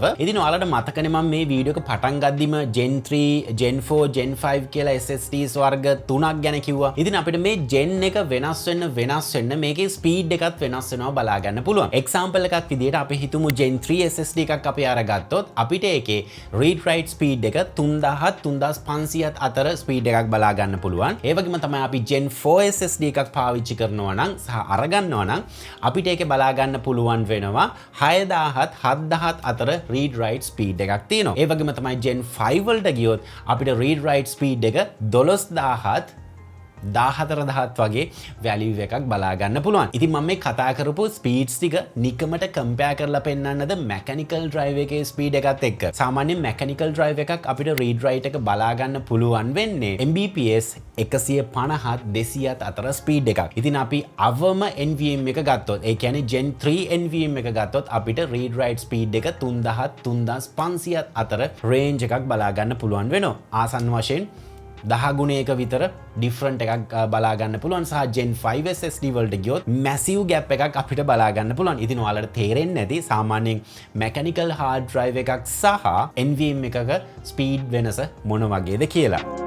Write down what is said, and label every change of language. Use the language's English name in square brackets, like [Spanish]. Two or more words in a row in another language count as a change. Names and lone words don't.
[Sinhala] ඉතින් ඔයාලට මතකනේ මම මේ වීඩියෝ එක පටන් ගද්දිම Gen 3, Gen 4, Gen 5 කියලා SSDs වර්ග 3ක් ගැන කිව්වා. ඉතින් අපිට මේ Gen එක වෙනස් වෙන්න මේකේ ස්පීඩ් එකත් වෙනස් වෙනවා බලා ගන්න පුළුවන්. එක්සැම්පල් එකක් විදියට අපි හිතමු Gen 3 SSD එකක් අපි අරගත්තොත් අපිට ඒකේ [English] read write speed [Sinhala] එක 3000 3500 අතර ස්පීඩ් එකක් බලා ගන්න පුළුවන්. ඒ වගේම තමයි අපි Gen 4 SSD එකක් පාවිච්චි කරනවා නම් සහ අරගන්නවා නම් අපිට බලා ගන්න පුළුවන් වෙනවා 6000ත් 7000ත් අතර [English] read write speed [Sinhala] එකක් තියෙනවා. ඒ වගේම තමයි Gen 5 වලට ගියොත් අපිට [English] read write speed [Sinhala] එක 12000ත් 14000ත් වගේ වැලියු එකක් බලා ගන්න පුළුවන්. ඉතින් මම මේ කතා කරපු ස්පීඩ්ස් ටික නිකමට කම්පෙයාර් කරලා පෙන්නන්නද [English] mechanical drive [Sinhala] එකේ ස්පීඩ් එකත් එක්ක. සාමාන්‍යයෙන් [English] mechanical drive [Sinhala] එකක් අපිට [English] read write [Sinhala] එක බලා ගන්න පුළුවන් වෙන්නේ Mbps 150ත් 200ත් අතර ස්පීඩ් එකක්. ඉතින් අපි අවම NVMe එක ගත්තොත්, ඒ කියන්නේ Gen 3 NVMe එක ගත්තොත් අපිට [English] read write speed [Sinhala] එක 3000ත් 3500ත් අතර range එකක් බලා ගන්න පුළුවන් වෙනවා. ආසන්න වශයෙන් 10 ගුණයක විතර ඩිෆරන්ට් එකක් බලා ගන්න පුළුවන්. සහ Gen 5 SSD වලට ගියොත් [English] massive gap [Sinhala] එකක් අපිට බලා ගන්න පුළුවන්. ඉතින් ඔයාලට තේරෙන්නේ නැති සාමාන්‍යයෙන් [English] mechanical hard drive [Sinhala] එකක් සහ NVMe එකක ස්පීඩ් වෙනස මොන වගේද කියලා.